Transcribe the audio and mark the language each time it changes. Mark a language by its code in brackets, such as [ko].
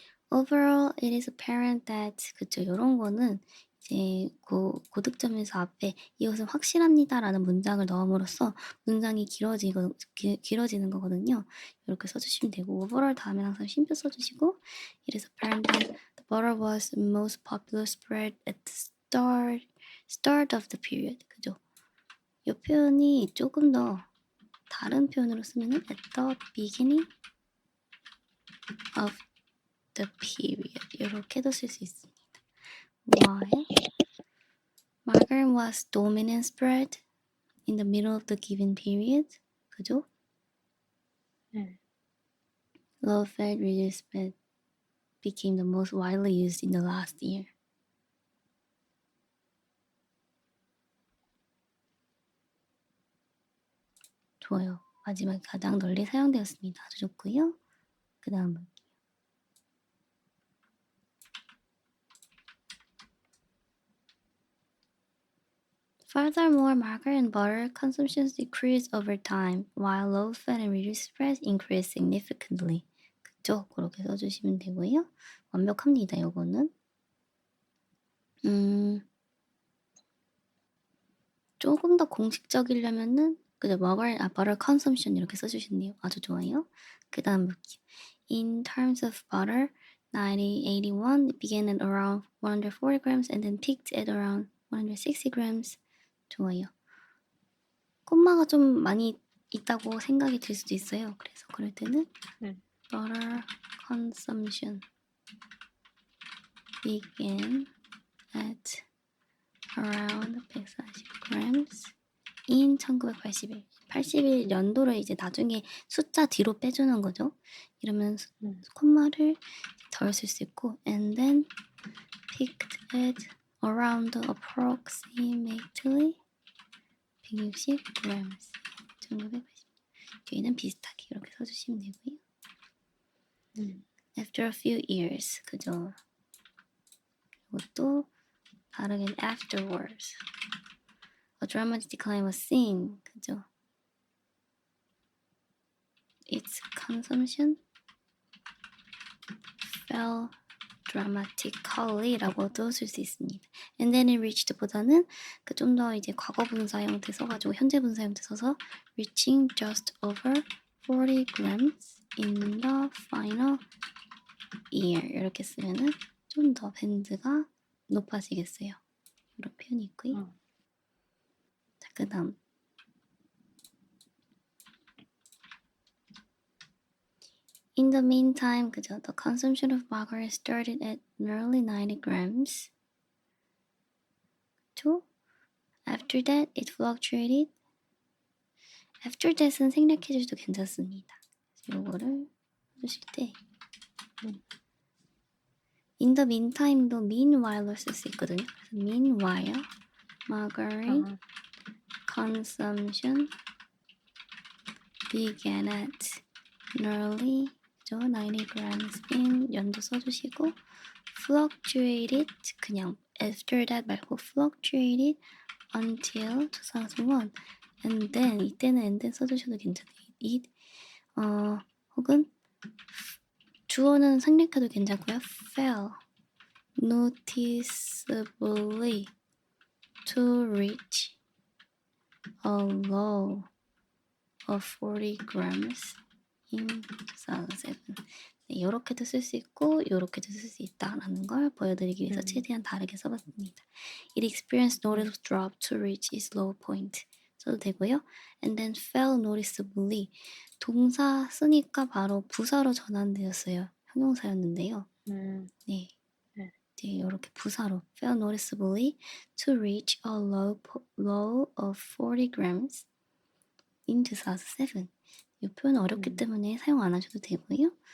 [en] Overall, it is apparent that [ko] 그쵸 이런 거는 이제 고득점에서 앞에 이것은 확실합니다라는 문장을 넣음으로써 문장이 길어지는 거거든요. 이렇게 써주시면 되고 overall 다음에 항상 쉼표 써주시고 [en] it is apparent that the butter was the most popular spread at the start of the period. [ko] 그죠? 이 표현이 조금 더 다른 표현으로 쓰면은 [en] at the beginning of the period [ko] 이렇게도 쓸 수 있습니다. [en] Why? Margarine was dominant spread in the middle of the given period. [ko] 그죠? 네. [en] low-fat, reduced fat became the most widely used in the last year. [ko] 좋아요. 마지막에 가장 널리 사용되었습니다. 아주 좋고요. 그 다음 볼게요. [en] Furthermore, margar and butter consumptions decreased over time, while low-fat and reduced fat increased significantly. [ko] 그쵸? 그렇게 써주시면 되고요. 완벽합니다. 요거는. 조금 더 공식적이려면은 그죠? [en] butter consumption [ko] 이렇게 써주셨네요. 아주 좋아요. 그 다음 볼게요. [en] In terms of butter, 1981 it began at around 140 grams and then peaked at around 160 grams. [ko] 좋아요. 콤마가 좀 많이 있다고 생각이 들 수도 있어요. 그래서 그럴 때는 네. [en] butter consumption began at around 140 grams in 1981. [ko] 81년도를 이제 나중에 숫자 뒤로 빼주는 거죠. 이러면 콤마를 덜 쓸 수 있고 [en] and then peaked at around approximately 160 grams. 1980. [ko] 뒤에는 비슷하게 이렇게 써주시면 되고요. [en] After a few years. [ko] 그죠. 이것도 다르게 afterwards. [en] A dramatic decline was seen. [ko] 그죠. [en] Its consumption fell dramatically [ko] 라고도 쓸 수 있습니다. [en] And then it reached [ko] 보다는 그 좀 더 이제 과거 분사 형태 써가지고 현재 분사 형태 써서 [en] reaching just over 40 grams in the final year [ko] 이렇게 쓰면은 좀 더 밴드가 높아지겠어요. 이런 표현이 있고요. 자, 그 다음 [en] In the meantime, [ko] 그죠? [en] The consumption of margar started at nearly 90 grams. To after that, it fluctuated. [ko] After that은 생략해 주셔도 괜찮습니다. 요거를 해주실 때 [en] In the meantime [ko] 도 meanwhile로 쓸 수 있거든요. [en] 그래서 meanwhile, margarine consumption began at nearly 90 grams in [ko] 연도 써주시고 [en] fluctuated 그냥 after that 말고 fluctuated until 2001 and then 이때는 and then [ko] 써주셔도 괜찮아요. it 혹은 주어는 생략해도 괜찮고요. [en] fell noticeably to reach a low of 40 grams in 2007. [ko] 네, 이렇게도 쓸 수 있고 이렇게도 쓸 수 있다라는 걸 보여드리기 위해서 최대한 다르게 써봤습니다. [en] It experienced noticeable drop to reach its low point. [ko] 써도 되고요. [en] And then fell noticeably. [ko] 동사 쓰니까 바로 부사로 전환되었어요. 형용사였는데요. 네. 이제 이렇게 부사로 [en] fell noticeably to reach a low of 40 grams in 2007. [ko] 이 표현 어렵기 때문에 사용 안 하셔도 되고요.